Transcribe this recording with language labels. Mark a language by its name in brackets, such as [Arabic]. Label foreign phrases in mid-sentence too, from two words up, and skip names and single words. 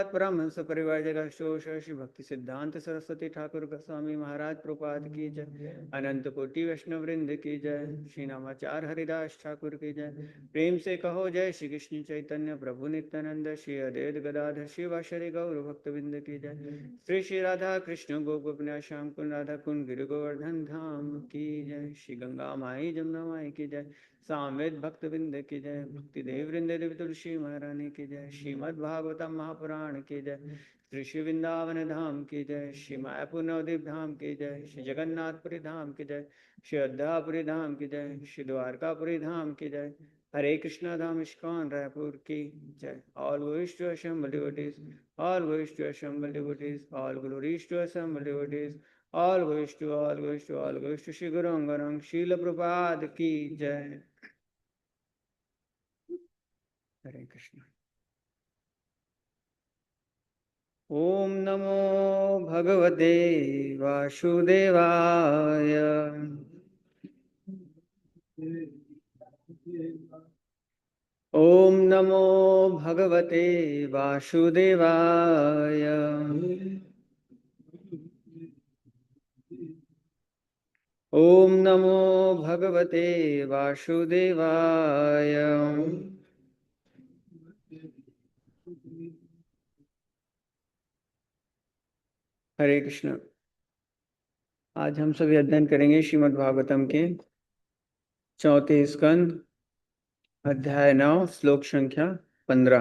[Hindi] परमहंस परिव्राजक श्लोष श्री भक्ति सिद्धांत सरस्वती ठाकुर गोस्वामी महाराज प्रपाद की जय अनंत कोटि वैष्णव वृंद की जय श्री नामाचार्य हरिदास ठाकुर की जय प्रेम से कहो जय श्री कृष्ण चैतन्य प्रभु नित्यानंद श्री अद्वैत गदाधर शिवाशरि गौर भक्त बिंद की जय श्री श्री राधा कृष्ण गोपिया श्याम कुंड राधा कुंड गिर गोवर्धन धाम की जय श्री गंगा माई जमुना माई की जय सामवेद भक्त बिंद की जय। भक्ति देव वृंद देवी तुलसी महारानी की जय। श्रीमद् भागवतम महापुराण की जय। श्री श्री वृंदावन धाम की जय। श्री मायापुर नवदीप धाम की जय। श्री जगन्नाथपुरी धाम की जय। श्री अयोध्यापुरी धाम की जय। श्री द्वारकापुरी धाम की जय। हरे कृष्णा धाम इस्कॉन रायपुर की जय। [English] ऑल glories to assembled devotees, all glories to assembled devotees, all glories to assembled devotees, all glories to all glories to all glories to Shri Guru Angaram Srila Prabhupada [Hindi] की जय। हरे कृष्ण। [Sanskrit] ओम नमो भगवते वासुदेवाय। ओम नमो भगवते वासुदेवाय। ओम नमो भगवते वासुदेवाय। [Hindi] हरे कृष्ण। आज हम सभी अध्ययन करेंगे श्रीमद् भागवतम के चौथे स्कंद अध्याय 9 श्लोक संख्या 15।